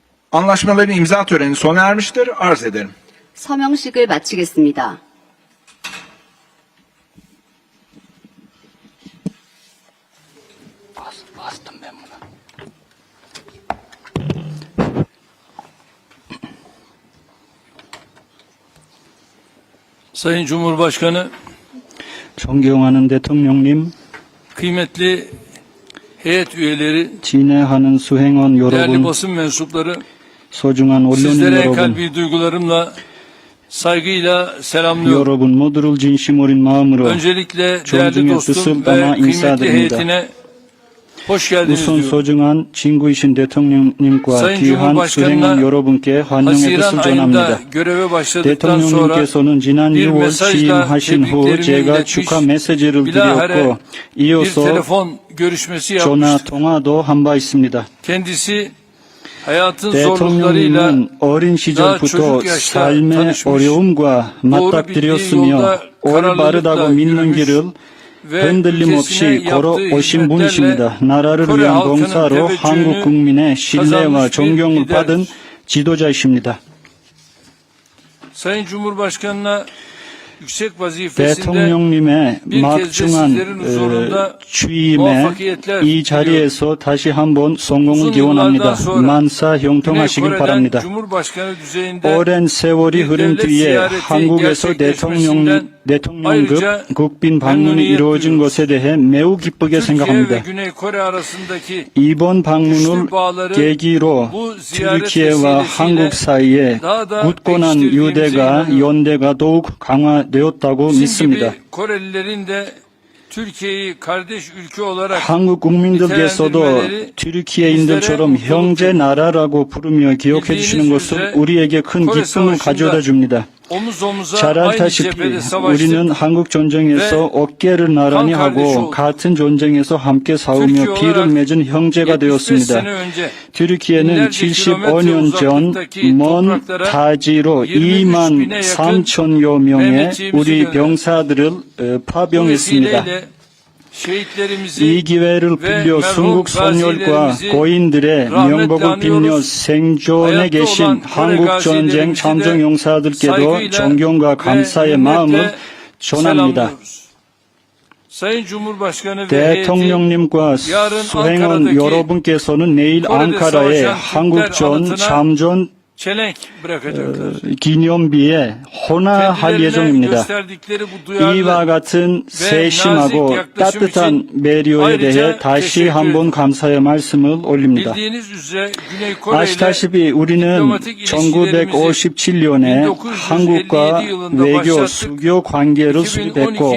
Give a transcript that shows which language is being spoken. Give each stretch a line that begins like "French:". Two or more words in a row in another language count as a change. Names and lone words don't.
Turkish: Anlaşmaların imza töreni sona ermiştir. Arz ederim.
Korean: 서명식을 마치겠습니다.
Turkish: Sayın Cumhurbaşkanı,
Korean: 존경하는 대통령님,
Turkish: kıymetli heyet üyeleri,
Korean: 진행하는 수행원
Turkish: değerli
Korean: 여러분,
Turkish: basın mensupları,
Korean: 소중한 언론인
Turkish: sizlere en
Korean: 여러분,
Turkish: kalbi duygularımla, saygıyla selamlıyorum.
Korean: 여러분 모두를 진심 어린 마음으로
Turkish: Öncelikle değerli
Korean: 존중의
Turkish: dostum
Korean: 뜻을
Turkish: ve
Korean: 담아
Turkish: kıymetli
Korean: 인사드립니다.
Turkish: heyetine hoş geldiniz
Korean: 우선
Turkish: diyorum.
Korean: 소중한 친구이신 대통령님과
Turkish: Sayın
Korean: 귀한
Turkish: Cumhurbaşkanı'na
Korean: 수행원 여러분께 환영의
Turkish: Haziran
Korean: 뜻을
Turkish: ayında
Korean: 전합니다.
Turkish: göreve başladıktan sonra
Korean: 대통령님께서는 지난
Turkish: bir
Korean: 6월
Turkish: mesajla
Korean: 취임하신 후
Turkish: tebriklerimi
Korean: 제가
Turkish: iletmiş,
Korean: 축하 메시지를
Turkish: bilahare
Korean: 드렸고
Turkish: bir
Korean: 이어서
Turkish: telefon görüşmesi
Korean: 전화
Turkish: yapmıştı.
Korean: 통화도 한 바 있습니다.
Turkish: Kendisi hayatın zorluklarıyla
Korean: 대통령님은 어린 시절부터
Turkish: çocuк yaşta
Korean: 삶의
Turkish: tanışmış,
Korean: 어려움과
Turkish: doğru bildiği
Korean: 맞닥뜨렸으며
Turkish: yolda
Korean: 올바르다고
Turkish: kararlılıkla
Korean: 믿는
Turkish: yürümüş
Korean: 길을
Turkish: ve
Korean: 흔들림
Turkish: ülkesine
Korean: 없이 걸어
Turkish: yaptığı
Korean: 오신
Turkish: hizmetlerle
Korean: 분이십니다. 나라를
Turkish: Kore
Korean: 위한
Turkish: halkının
Korean: 봉사로
Turkish: teveccühünü
Korean: 한국 국민의 신뢰와
Turkish: kazanmış bir
Korean: 존경을
Turkish: liderdir.
Korean: 받은 지도자이십니다.
Turkish: Sayın Cumhurbaşkanı'na yüksek vazifesinde
Korean: 대통령님의
Turkish: bir kez de sizlerin
Korean: 막중한
Turkish: huzurunda
Korean: 취임에
Turkish: muvaffakiyetler
Korean: 이 자리에서 다시 한번 성공을
Turkish: uzun
Korean: 기원합니다.
Turkish: yıllardan sonra
Korean: 만사
Turkish: Güney
Korean: 형통하시길
Turkish: Kore'den
Korean: 바랍니다.
Turkish: Cumhurbaşkanı düzeyinde
Korean: 오랜 세월이
Turkish: bir
Korean: 흐른
Turkish: devlet
Korean: 뒤에
Turkish: ziyareti
Korean: 한국에서
Turkish: gerçekleşmesinden
Korean: 대통령급
Turkish: ayrıca
Korean: 국빈 방문이
Turkish: memnuniyet
Korean: 이루어진
Turkish: duyuyoruz.
Korean: 것에 대해 매우 기쁘게
Turkish: Türkiye ve
Korean: 생각합니다.
Turkish: Güney Kore arasındaki
Korean: 이번 방문을
Turkish: güçlü bağları
Korean: 계기로
Turkish: bu ziyaret
Korean: türkiye와
Turkish: vesilesiyle
Korean: 한국 사이에
Turkish: daha da
Korean: 굳건한
Turkish: pekiştirdiğimize
Korean: 유대가
Turkish: inanıyorum.
Korean: 연대가 더욱 강화되었다고
Turkish: Bizim
Korean: 믿습니다.
Turkish: gibi Korelilerin de Türkiye'yi kardeş ülke olarak
Korean: 한국 국민들께서도
Turkish: nitelendirmeleri
Korean: 튀르키예인들처럼
Turkish: bizlere
Korean: 형제 나라라고 부르며 기억해 주시는
Turkish: bildiğiniz
Korean: 것은
Turkish: üzere
Korean: 우리에게 큰
Turkish: Kore
Korean: 기쁨을
Turkish: Savaşı'nda
Korean: 가져다 줍니다.
Turkish: omuz omuza
Korean: 잘
Turkish: aynı
Korean: 알다시피
Turkish: cephede savaştık.
Korean: 우리는 한국 전쟁에서 어깨를 나란히 한 하고
Turkish: kardeş
Korean: 같은 전쟁에서 함께 싸우며
Turkish: Türkiye
Korean: 피를
Turkish: olarak
Korean: 맺은 형제가
Turkish: 75
Korean: 되었습니다.
Turkish: sene önce
Korean: 튀르키예는
Turkish: binlerce
Korean: 75년 전
Turkish: kilometre
Korean: 먼
Turkish: uzaklıktaki
Korean: 타지로
Turkish: 23
Korean: 2만
Turkish: bine yakın
Korean: 3천여 명의
Turkish: Mehmetçiğimizi
Korean: 우리
Turkish: gönderdi.
Korean: 병사들을
Turkish: Bu
Korean: 파병했습니다.
Turkish: vesileyle şehitlerimizi
Korean: 이 기회를 빌려
Turkish: merhum
Korean: 순국 선열과
Turkish: gazilerimizi
Korean: 고인들의
Turkish: rahmetle
Korean: 명복을 빌며
Turkish: anıyoruz.
Korean: 생존에
Turkish: hayatta
Korean: 계신
Turkish: olan Kore
Korean: 한국 전쟁
Turkish: gazilerimizi
Korean: 참전
Turkish: de
Korean: 용사들께도
Turkish: saygıyla
Korean: 존경과
Turkish: ve
Korean: 감사의 마음을
Turkish: hürmetle
Korean: 전합니다.
Turkish: selamlıyoruz. Sayın Cumhurbaşkanı ve heyeti
Korean: 대통령님과
Turkish: yarın
Korean: 수행원
Turkish: Ankara'daki
Korean: 여러분께서는 내일
Turkish: Kore'de
Korean: 앙카라의
Turkish: savaşan
Korean: 한국전
Turkish: Türkler
Korean: 참전
Turkish: çelenk bırakacaklar.
Korean: 기념비에 헌화할
Turkish: Kendilerine
Korean: 예정입니다.
Turkish: gösterdikleri bu duyarlı
Korean: 이와 같은 세심하고
Turkish: yaklaşım
Korean: 따뜻한 배려에
Turkish: ayrıca
Korean: 대해 다시
Turkish: teşekkür
Korean: 한번 감사의 말씀을 올립니다.
Turkish: bildiğiniz üzere Güney Kore ile
Korean: 아시다시피 우리는
Turkish: diplomatik ilişkilerimizi
Korean: 1957년에
Turkish: 1957
Korean: 한국과
Turkish: yılında
Korean: 외교
Turkish: başlattık.
Korean: 수교 관계를
Turkish: 2012
Korean: 수립했고